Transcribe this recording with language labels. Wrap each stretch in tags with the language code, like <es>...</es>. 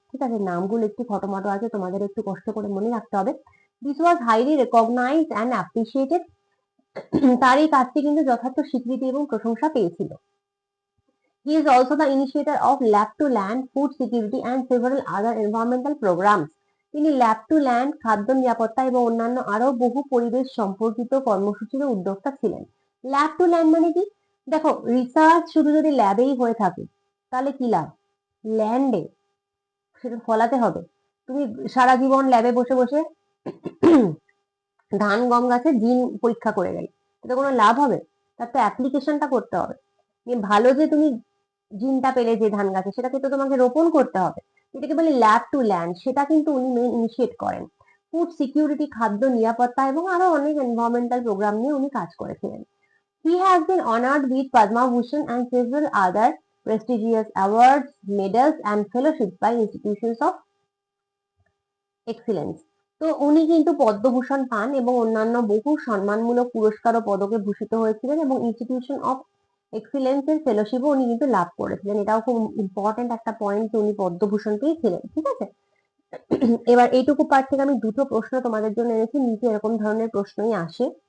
<bn>ঠিক আছে, নামগুলো একটু খটোমটো আছে, তোমাদের একটু কষ্ট করে মনে রাখতে হবে।</bn> <en>This was highly recognised and appreciated.</en> <bn>তার এই কাজটি কিন্তু যথার্থ স্বীকৃতি এবং প্রশংসা পেয়েছিল।</bn> <en>He is also the initiator of Lab to Land, Food Security and several other environmental programs.</en> <bn>তিনি ল্যাব টু ল্যান্ড, খাদ্য নিরাপত্তা এবং অন্যান্য আরো বহু পরিবেশ সম্পর্কিত কর্মসূচির উদ্যোক্তা ছিলেন। ল্যাব টু ল্যান্ড মানে কি? দেখো, রিসার্চ শুধু যদি ল্যাবেই হয়ে থাকে তাহলে কি লাভ? ল্যান্ডে সেটা ফলাতে হবে। তুমি সারা জীবন ল্যাবে বসে বসে ধান গম গাছের জিন পরীক্ষা করে গেলে এটা কোনো লাভ হবে? তার তো অ্যাপ্লিকেশনটা করতে হবে। ভালো যে তুমি জিনটা পেলে যে ধান গাছে, সেটাকে তো তোমাকে রোপণ করতে হবে, এটাকে বলে ল্যাব টু ল্যান্ড, সেটা কিন্তু উনি মেন ইনিশিয়েট করেন। ফুড সিকিউরিটি, খাদ্য নিরাপত্তা এবং আরো অনেক এনভায়রনমেন্টাল প্রোগ্রাম নিয়ে উনি কাজ করেছিলেন।</bn> <en>He has been honored with Padma Bhushan and several other prestigious awards, medals and fellowships by institutions of excellence.</en> <bn>তো উনি কিন্তু পদ্মভূষণ পান এবং অন্যান্য বহু সম্মানমূলক পুরস্কার ও পদকে ভূষিত হয়েছিলেন, এবং ইনস্টিটিউশন অফ এক্সিলেন্স এর ফেলোশিপও উনি কিন্তু লাভ করেছিলেন। এটাও খুব ইম্পর্টেন্ট একটা পয়েন্ট যে উনি পদ্মভূষণ পেয়েছিলেন। ঠিক আছে, এবার এইটুকু পার্ট থেকে আমি দুটো প্রশ্ন তোমাদের জন্য এনেছি, নিচে এরকম ধরনের প্রশ্নই আসে।</bn>